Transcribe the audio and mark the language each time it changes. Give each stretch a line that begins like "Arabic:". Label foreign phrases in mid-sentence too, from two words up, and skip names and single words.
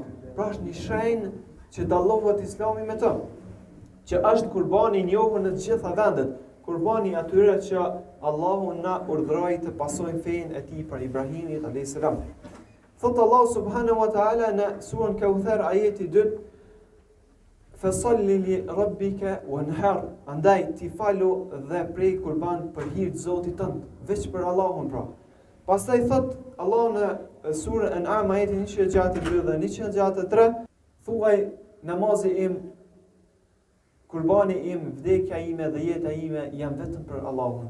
Albanian: Pra është një shenjë që dallohet Islami me të, që është kurbani i njohur në të gjitha vendet, kurbani atyre që Allahu na urdhëroi të pasojmë fenë e tij për Ibrahimit
Arabic: عليه السلام.
Albanian: Thot Allahu
Arabic: سبحانه وتعالى
Albanian: në surën Kauthar ajeti 2:
Arabic: "فصل لربك وانحر",
Albanian: andaj ti falu dhe prej kurban për hir të Zotit tënd, veç për Allahun pra. Pastaj thot Allah në surën An'am ajeti 162 dhe 163, thuaj namazi im, kurbani im, vdekja ime dhe jeta ime janë vetëm për Allahun.